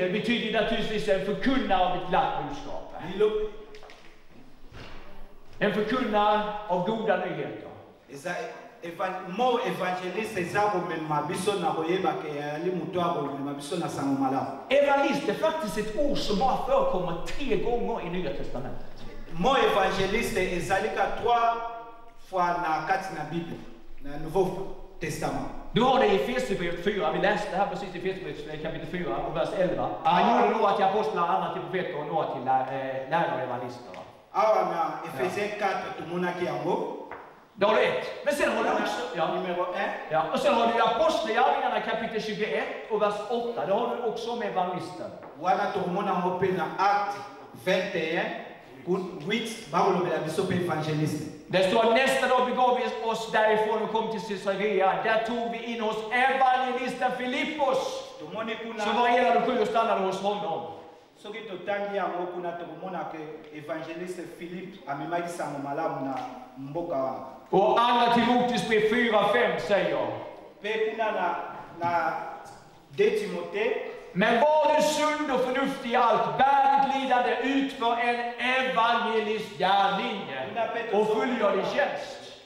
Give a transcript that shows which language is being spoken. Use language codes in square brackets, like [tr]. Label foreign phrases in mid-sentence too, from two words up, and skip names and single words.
[sv] Det betyder naturligtvis en förkunnare av ett glatt budskap. En förkunnare av goda nyheter. Evangelist är faktiskt ett ord som bara förekommer 3 gånger i Nya Testamentet. [ln] Mot evangeliste ezalika 3 fois na kati na Bible, na Nouveau Testament. [sv] Du har det i Efesierbrevet 4, vi läste här precis i Efesierbrevet kapitel 4 och vers 11. Han gjorde några till apostlar, andra till profeter och några till lärare och evangelister. [ln] Na Efesiens 4 tumonaki yango. [sv] Då har du 1. Men sen har du också [ln] numero 1. [sv] Ja, och sen har du apostlagärningarna kapitel 21 och vers 8. Då har du också med evangelisten. [ln] Wana tumona mo pe na acte 21. [sv] Det står nästa dag begav vi oss därifrån och kom till Caesarea. Där tog vi in hos evangelisten Filippos, som var en av de 7 och stannade hos honom. Och andra Timoteusbrev 4:5 säger: men var du sund och förnuftig i allt, bär ditt lidande, utför en evangelistgärning och fullgör din tjänst.